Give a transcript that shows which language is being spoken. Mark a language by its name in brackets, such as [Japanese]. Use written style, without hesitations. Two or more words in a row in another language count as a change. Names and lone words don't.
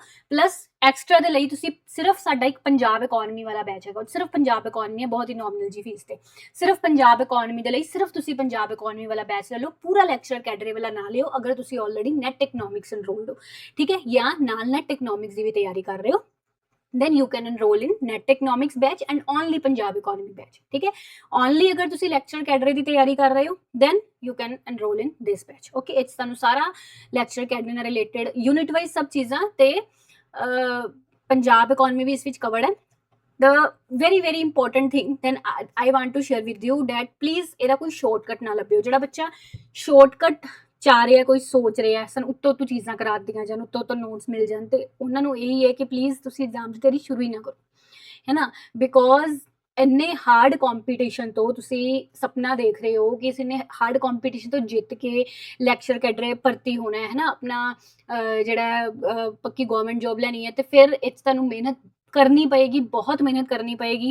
[English] plus extra [Punjabi] ਦੇ ਲਈ ਤੁਸੀਂ ਸਿਰਫ ਸਾਡਾ ਇੱਕ ਪੰਜਾਬ ਇਕਨੋਮੀ ਵਾਲਾ ਬੈਚ ਹੈਗਾ, ਸਿਰਫ ਪੰਜਾਬ ਇਕਨੋਮੀ ਹੈ, ਬਹੁਤ ਹੀ ਨੋਮੀਨਲ ਜੀ ਫੀਸ ਤੇ, ਸਿਰਫ ਪੰਜਾਬ ਇਕਨੋਮੀ ਦੇ ਲਈ ਸਿਰਫ ਤੁਸੀਂ ਪੰਜਾਬ ਇਕਨੋਮੀ ਵਾਲਾ ਬੈਚ ਲੈ ਲਓ, ਪੂਰਾ [English] lecture cadre [Punjabi] ਵਾਲਾ ਨਾ ਲਿਓ ਅਗਰ ਤੁਸੀਂ [English] already NET economics enrolled [Punjabi] ਹੋ, ਠੀਕ ਹੈ, ਜਾਂ ਨਾਲ [English] NET economics [Punjabi] ਦੀ ਵੀ ਤਿਆਰੀ ਕਰ ਰਹੇ ਹੋ। [English] then you can enroll in net economics batch and only Punjab economy batch, [Punjabi] ਠੀਕ ਹੈ। [English] only [Punjabi] ਅਗਰ ਤੁਸੀਂ [English] lecture cadre [Punjabi] ਦੀ ਤਿਆਰੀ ਕਰ ਰਹੇ ਹੋ [English] then you can enroll in this batch, okay। [Punjabi] ਇਹ ਤੁਹਾਨੂੰ ਸਾਰਾ [English] lecture cadre [Punjabi] ਨਾਲ [English] related unit wise [Punjabi] ਸਭ ਚੀਜ਼ਾਂ ਤੇ ਪੰਜਾਬ economy ਵੀ ਇਸ ਵਿੱਚ covered ਹੈ। [English] the very important thing then I want to share with you that please [Punjabi] ਇਹਦਾ ਕੋਈ shortcut ਨਾ ਲੱਭਿਓ। ਜਿਹੜਾ ਬੱਚਾ shortcut ਚਾਹ ਰਿਹਾ, ਕੋਈ ਸੋਚ ਰਿਹਾ ਸਾਨੂੰ ਉੱਤੋਂ ਉੱਤੋਂ ਚੀਜ਼ਾਂ ਕਰਾ ਦਿੱਤੀਆਂ ਜਾਣ, ਉੱਤੋਂ ਨੋਟਸ ਮਿਲ ਜਾਣ, ਤੇ ਉਹਨਾਂ ਨੂੰ ਇਹੀ ਹੈ ਕਿ ਪਲੀਜ਼ ਤੁਸੀਂ ਐਗਜ਼ਾਮ ਦੀ ਤਿਆਰੀ ਸ਼ੁਰੂ ਹੀ ਨਾ ਕਰੋ, ਹੈ ਨਾ। ਬਿਕੋਜ਼ ਇੰਨੇ [English] hard competition [Punjabi] ਤੋਂ ਤੁਸੀਂ ਸੁਪਨਾ ਦੇਖ ਰਹੇ ਹੋ ਕਿ ਇਸ ਨੇ [English] hard competition [Punjabi] ਤੋਂ ਜਿੱਤ ਕੇ ਲੈਕਚਰ ਕੈਡਰੇ ਭਰਤੀ ਹੋਣਾ ਹੈ ਨਾ, ਆਪਣਾ ਜਿਹੜਾ ਪੱਕੀ [English] government job [Punjabi] ਲੈਣੀ ਹੈ, ਤੇ ਫਿਰ ਇਹ 'ਚ ਤੁਹਾਨੂੰ ਮਿਹਨਤ ਕਰਨੀ ਪਏਗੀ, ਬਹੁਤ ਮਿਹਨਤ ਕਰਨੀ ਪਏਗੀ।